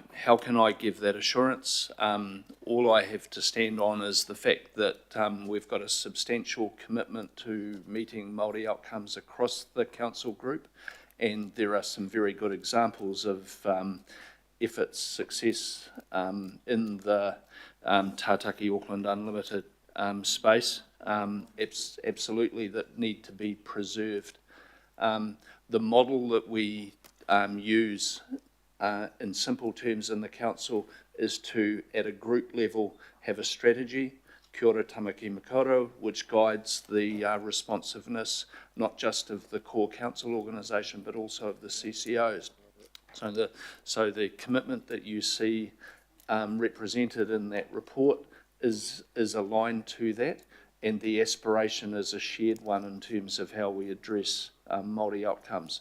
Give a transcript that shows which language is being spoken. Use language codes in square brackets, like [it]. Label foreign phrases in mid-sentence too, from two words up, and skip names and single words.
[en] How can I give that assurance? All I have to stand on is the fact that we've got a substantial commitment to meeting Māori outcomes across the council group, and there are some very good examples of effort success in the Tātaki Auckland Unlimited space. Absolutely, that need to be preserved. The model that we use in simple terms in the council is to, at a group level, have a strategy, [mi] kia ora tamaki makaurau, [en] which guides the responsiveness not just of the core council organisation but also of the CCOs. So the commitment that you see represented in that report is aligned to that, and the aspiration is a shared one in terms of how we address Māori outcomes.